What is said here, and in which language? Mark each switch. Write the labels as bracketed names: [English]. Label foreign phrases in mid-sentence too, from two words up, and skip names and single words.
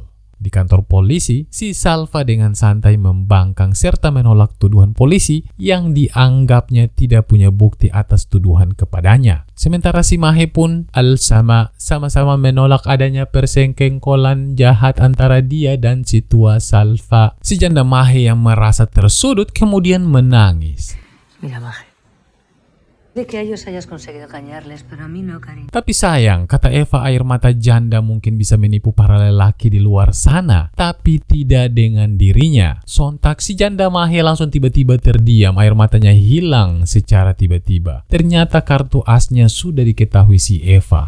[Indonesian] Di kantor polisi, si Salva dengan santai membangkang serta menolak tuduhan polisi yang dianggapnya tidak punya bukti atas tuduhan kepadanya. Sementara si Mahe pun sama-sama menolak adanya persengkengkolan jahat antara dia dan si tua Salva. Si janda Mahe yang merasa tersudut kemudian menangis. [Spanish] Mira, Maje. De que a ellos hayas conseguido engañarles, pero a mí no, cariño. [Indonesian] Tapi sayang, kata Eva, air mata janda mungkin bisa menipu para lelaki di luar sana, tapi tidak dengan dirinya. Sontak si janda Mahe langsung tiba-tiba terdiam, air matanya hilang secara tiba-tiba. Ternyata kartu asnya sudah diketahui si Eva.